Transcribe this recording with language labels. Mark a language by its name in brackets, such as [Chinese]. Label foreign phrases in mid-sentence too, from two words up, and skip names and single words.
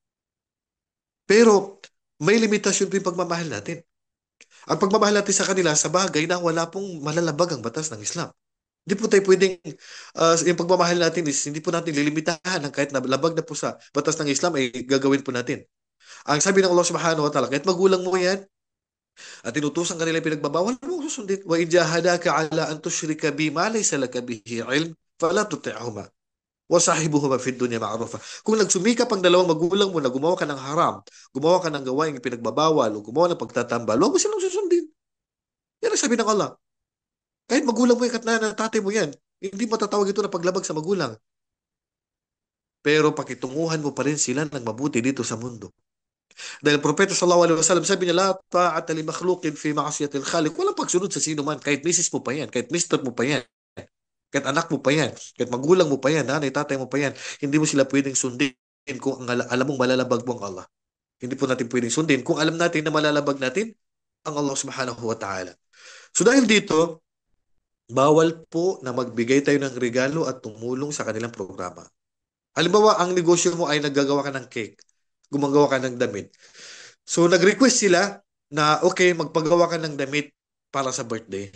[Filipino] Pero, may limitasyon po yung pagmamahal natin. Ang pagmamahal natin sa kanila sa bagay na wala pong malalabag ang batas ng Islam. Hindi po tayo pwedeng, yung pagmamahal natin is hindi po natin lilimitahan ng kahit na labag na po sa batas ng Islam ay gagawin po natin. Ang sabi ng Allah [Arabic] سبحانه وتعالى, [Filipino] kahit magulang mo yan at inutusan kanila yung pinagbabawal, mo susundin. [Arabic] وإن جاهداك على أن تشرك بي ما ليس لك به علم، فلا تطعهما. وصاحبهما في الدنيا معروفا. [Filipino] Kung nagsumikap ang dalawang magulang mo na gumawa ka ng haram, gumawa ka ng gawaing pinagbabawal o gumawa ng pagtatambal, huwag mo silang susundin. Yan ang sabi ng Allah. Kahit magulang mo yan, kahit na tatay mo yan, hindi matatawag ito na paglabag sa magulang. Pero pakitunguhan mo pa rin sila ng mabuti dito sa mundo. Dahil Propeta [Arabic] صلى الله عليه وسلم [Filipino] sabi niya, [Arabic] لا طاعة لمخلوق في معصية الخالق. [Filipino] Walang pagsunod sa sino man, kahit misis mo pa yan, kahit mister mo pa yan, kahit anak mo pa yan, kahit magulang mo pa yan, nanay, tatay mo pa yan, hindi mo sila pwedeng sundin kung alam mong malalabag mo ang Allah. Hindi po natin pwedeng sundin kung alam natin na malalabag natin ang Allah [Arabic] سبحانه وتعالى. [Filipino] So dahil dito, bawal po na magbigay tayo ng regalo at tumulong sa kanilang programa. Halimbawa, ang negosyo mo ay naggagawa ka ng cake, gumagawa ka ng damit. So nag-request sila na okay, magpagawa ka ng damit para sa birthday.